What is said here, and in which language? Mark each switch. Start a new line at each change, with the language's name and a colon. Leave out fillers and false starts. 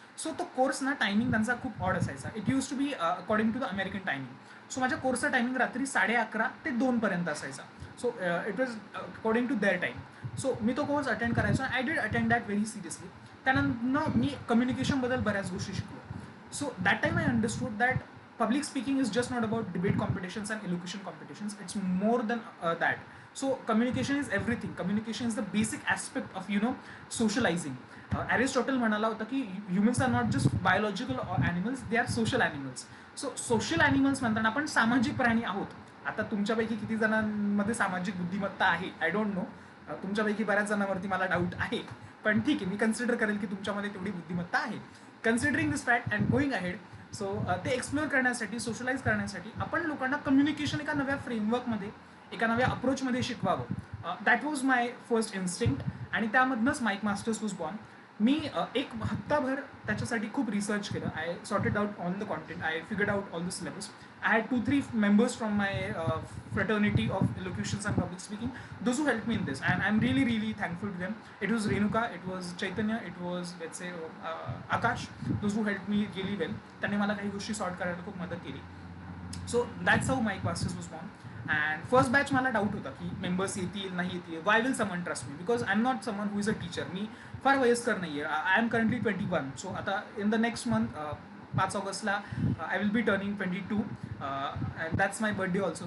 Marathi: So तो course ना timing त्यांचा खूप ऑड असायचा.
English: It use to be according to the American timing.
Marathi: So माझ्या कोर्सचा टायमिंग रात्री 11:30 ते 2 असायचा.
English: So it was according to their time.
Marathi: So मी तो कोर्स अटेंड करायचो.
English: I did attend that very seriously.
Marathi: त्यानंतर मी कम्युनिकेशनबद्दल बऱ्याच गोष्टी शिकलो.
English: So that time I understood that public speaking is just not about debate competitions and elocution competitions. It's more than that. So communication is everything. Communication is the basic aspect of socializing. Aristotle
Marathi: म्हणाला होता की
English: humans are not just biological animals, they are social animals. So social animals
Marathi: म्हणताना आपण सामाजिक प्राणी आहोत. आता तुमच्यापैकी किती जणांमध्ये सामाजिक बुद्धिमत्ता आहे
English: I don't know.
Marathi: तुमच्यापैकी बऱ्याच जणांवरती मला डाऊट आहे, पण ठीक आहे, मी कन्सिडर करेल की तुमच्यामध्ये तेवढी बुद्धिमत्ता आहे.
English: Considering this fact and going ahead.
Marathi: So ते एक्सप्लोअर करण्यासाठी, सोशलाइज करण्यासाठी आपण लोकांना कम्युनिकेशन एका नव्या फ्रेमवर्कमध्ये, एका नव्या अप्रोचमध्ये शिकवावं.
English: that was my first instinct
Marathi: आणि त्यामधनंच
English: Mic masters was born.
Marathi: मी एक हप्ताभर त्याच्यासाठी खूप रिसर्च केलं.
English: I sorted out all the content, I figured out all the syllabus. I had 2-3 members from my fraternity of elocutions and public speaking, those who helped me in this, and I'm really really thankful to them. It was Renuka, it was Chaitanya, it was let's say Akash, those who helped me really well.
Marathi: त्यांनी मला काही गोष्टी sort करायला खूप मदत केली.
English: So that's how mic masters was born. And first batch
Marathi: मला doubt होता की मेंबर्स येतील नाही येतील,
English: Why will someone trust me, because I am not someone who is a teacher.
Marathi: मी फार वयस्कर नाही आहे.
English: I am currently 21. So आता in the next month 5 ऑगस्टला I will be turning 22 and that's my birthday also.